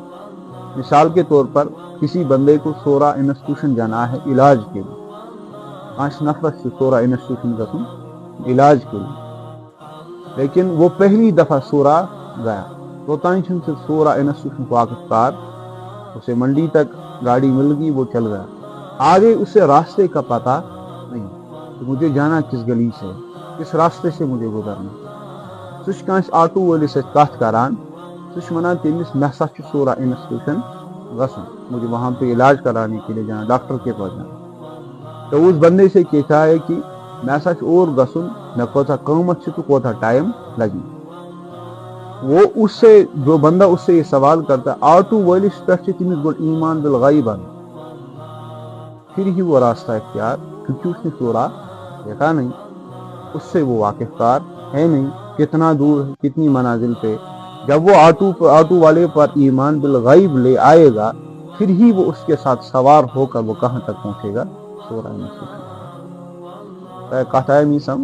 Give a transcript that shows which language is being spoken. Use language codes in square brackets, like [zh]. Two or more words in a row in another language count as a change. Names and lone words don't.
[ur] مثال کے طور پر کسی بندے کو سورا انسٹیٹیوشن جانا ہے علاج کے لیے، 5 نفر سے سورا انسٹیٹیوشن گژھن علاج کے لیے، لیکن وہ پہلی دفعہ سورا گیا، [ks] توتان چھن [ur] سے سورا انسٹیٹیوشن واقف کار، اسے منڈی تک گاڑی مل گئی، وہ چل گیا. آگے اسے راستے کا پتہ نہیں کہ مجھے جانا کس گلی سے، کس راستے سے مجھے گزرنا. [ks] سہ کانس آٹو وٲلِس سۭتۍ کتھ کران، سہ ونان تٔمِس مےٚ ہسا چھُ سورا انسٹیٹیوشن گژھُن، [ur] مجھے وہاں پہ علاج کرانے کے لیے جانا، ڈاکٹر کے پاس جانا. تو اس بندے سے کہتا ہے کہ [ks] مےٚ ہسا چھُ اور گژھُن، مےٚ کوتاہ قۭمت چھُ تو کوتاہ ٹائم لگی. [ur] وہ اس سے جو بندہ اس سے یہ سوال کرتا ہے، [ks] آٹو وٲلِس پٮ۪ٹھ چھُ تٔمِس گۄڈٕ ایمان بالغیب [ur] آنا، پھر ہی وہ راستہ اختیار، کیونکہ اس نے سورا دیکھا نہیں، اس سے وہ واقف کار ہے نہیں، کتنا دور ہے، کتنی منازل پہ. جب وہ آٹو والے پر ایمان بالغیب لے آئے گا، پھر ہی وہ اس کے ساتھ سوار ہو کر وہ کہاں تک پہنچے گا، سورا انسٹیٹیوشن.